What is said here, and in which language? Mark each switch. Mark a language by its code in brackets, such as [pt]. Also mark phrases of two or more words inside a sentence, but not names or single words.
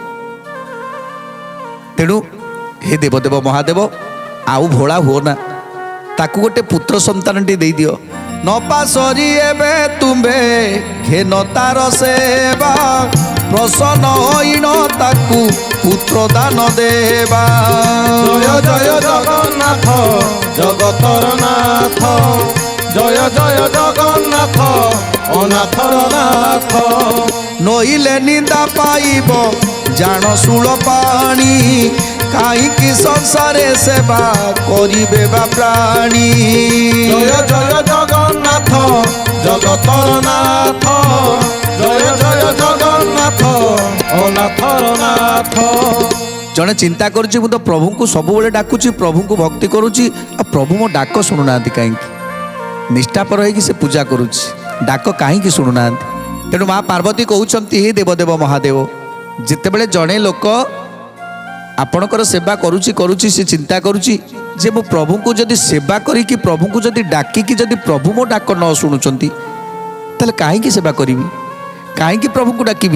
[or] ତେଣୁ ହେ ଦେବଦେବ ମହାଦେବ, ଆଉ ଭୋଳା ହୁଅ ନା, ତାକୁ ଗୋଟେ ପୁତ୍ର ସନ୍ତାନଟି ଦେଇଦିଅ। ନ ପାସରି ଏବେ ତୁମ୍ଭେ ଘେନ ତାର ସେବା, ପ୍ରସନ୍ନ ହୋଇନ ତାକୁ ପୁତ୍ର ଦାନ ଦେବା। ଜୟ ଜୟ ଜଗନ୍ନାଥ ଜଗତର ନାଥ ଜୟ ଜୟ ଜଗନ୍ନାଥ ଓ ନାଥର ନାଥ। ନଇଲେ ନିନ୍ଦା ପାଇବ ଜାଣ শূଳ ପାଣୀ, କାହିଁକି ସଂସାରେ ସେବା କରିବେ ବା ପ୍ରାଣୀ। ଜୟ ଜୟ ଜଗନ୍ନାଥ ଜଗତର ନାଥ ଜୟ ଜୟ ଜଗନ୍ନାଥ ଓ ନାଥର ନାଥ। ଜଣେ ଚିନ୍ତା କରୁଛି, ମୁଁ ତ ପ୍ରଭୁଙ୍କୁ ସବୁବେଳେ ଡାକୁଛି, ପ୍ରଭୁଙ୍କୁ ଭକ୍ତି କରୁଛି, ଆଉ ପ୍ରଭୁ ମୋ ଡାକ ଶୁଣୁନାହାନ୍ତି କାହିଁକି? ନିଷ୍ଠାପର ହେଇକି ସେ ପୂଜା କରୁଛି, ଡାକ କାହିଁକି ଶୁଣୁନାହାନ୍ତି? ତେଣୁ ମା ପାର୍ବତୀ କହୁଛନ୍ତି, ହେ ଦେବଦେବ ମହାଦେବ, ଯେତେବେଳେ ଜଣେ ଲୋକ ଆପଣଙ୍କର ସେବା କରୁଛି, ସେ ଚିନ୍ତା କରୁଛି ଯେ ମୁଁ ପ୍ରଭୁଙ୍କୁ ଯଦି ସେବା କରିକି, ପ୍ରଭୁଙ୍କୁ ଯଦି ଡାକିକି, ଯଦି ପ୍ରଭୁ ମୋ ଡାକ ନ ଶୁଣୁଛନ୍ତି, ତାହେଲେ କାହିଁକି ସେବା କରିବି, କାହିଁକି ପ୍ରଭୁଙ୍କୁ ଡାକିବି?